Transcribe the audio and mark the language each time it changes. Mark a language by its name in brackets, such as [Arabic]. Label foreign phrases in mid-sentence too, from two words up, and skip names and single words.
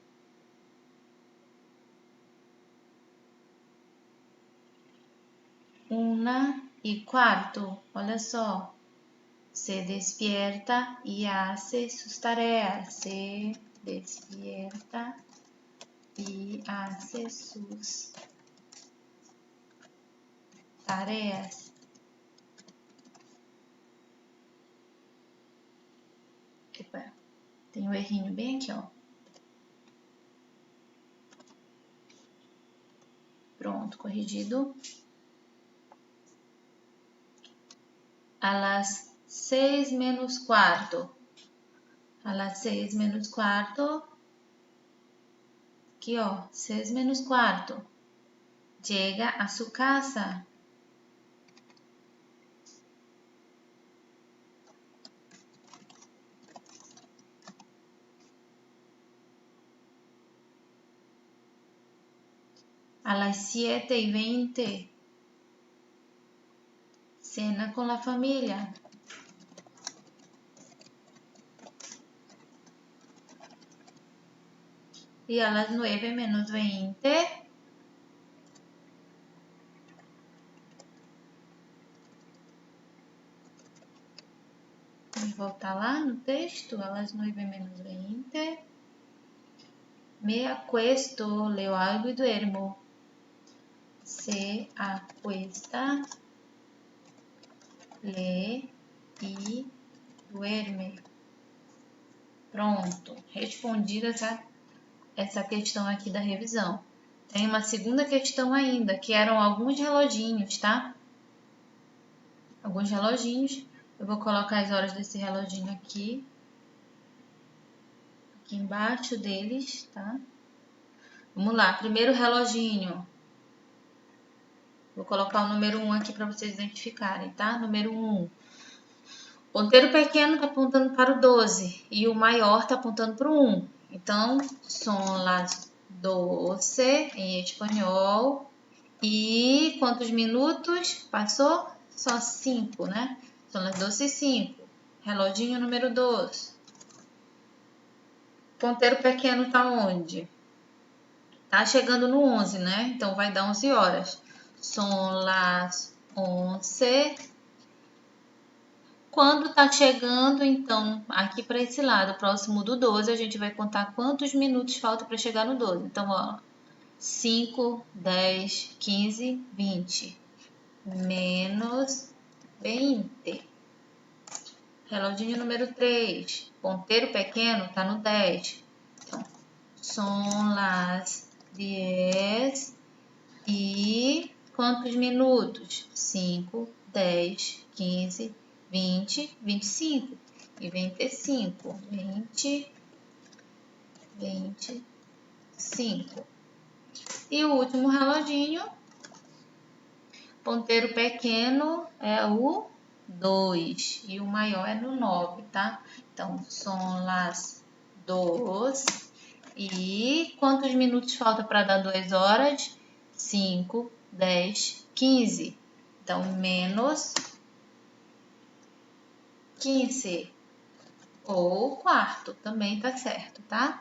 [Portuguese] 1:15. Olha só. [Spanish] Se despierta y hace sus tareas. Se despierta y hace sus tareas. [Portuguese] Epa, tem um errinho bem aqui, ó. Pronto, corrigido. [Spanish] A las 6:15. A las 6:15. [Portuguese] Aqui, ó, 6:15. [Spanish] Llega a su casa. A las 7:20. Cena con la familia. Y a las 9:20. [Portuguese] Vamos voltar lá no texto. [Spanish] A las 9:20. Me acuesto, leo algo y duermo. Se acuesta, lee e duerme. [Portuguese] Pronto, respondida essa questão aqui da revisão. Tem uma segunda questão ainda, que eram alguns reloginhos, tá? Alguns reloginhos. Eu vou colocar as horas desse reloginho aqui embaixo deles, tá? Vamos lá, primeiro reloginho. Vou colocar o número 1 aqui para vocês identificarem, tá? Número 1. Ponteiro pequeno está apontando para o 12 e o maior está apontando para o 1. Então, [Spanish] son las 12 [Portuguese] em espanhol. E quantos minutos passou? Só 5, né? [Spanish] Son las 12:05. [Portuguese] Reloginho número 2. Ponteiro pequeno está onde? Tá chegando no 11, né? Então, vai dar 11 horas. [Spanish] Son las 11. [Portuguese] Quando tá chegando, então, aqui para esse lado, próximo do 12, a gente vai contar quantos minutos falta para chegar no 12. Então, ó, 5, 10, 15, 20. Menos 20. Reloginho número 3. Ponteiro pequeno tá no 10. Então, [Spanish] son las 10 [Portuguese] e quantos minutos? 5, 10, 15, 20, 25 e 25. 20, 25. E o último reloginho, ponteiro pequeno é o 2 e o maior é no 9, tá? Então, [Spanish] son las 2 [Portuguese] e quantos minutos falta para dar 2 horas? 5, 10, 15. Então, menos 15. Ou quarto, também tá certo, tá?